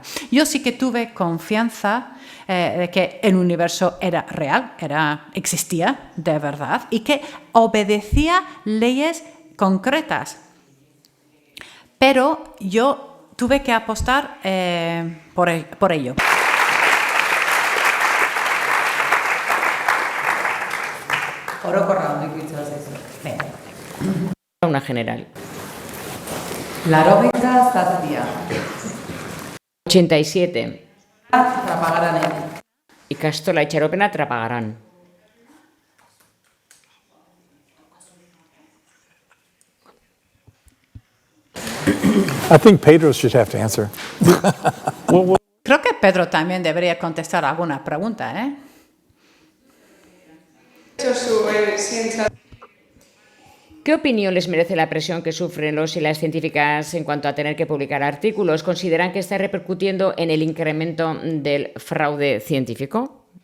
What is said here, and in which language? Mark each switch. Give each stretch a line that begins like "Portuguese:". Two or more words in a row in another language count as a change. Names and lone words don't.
Spanish: Yo sí que tuve confianza de que el universo era real, existía de verdad y que obedecía leyes concretas. Pero yo tuve que apostar por ello. Una general.
Basque: Laurogeita zazpia. 87. Trapagaran. Ikastola itxaropena Trapagaran.
English: I think Pedro should have to answer.
Spanish: Creo que Pedro también debería contestar alguna pregunta, ¿eh? ¿Qué opinión les merece la presión que sufren los y las científicas en cuanto a tener que publicar artículos? ¿Consideran que está repercutiendo en el incremento del fraude científico?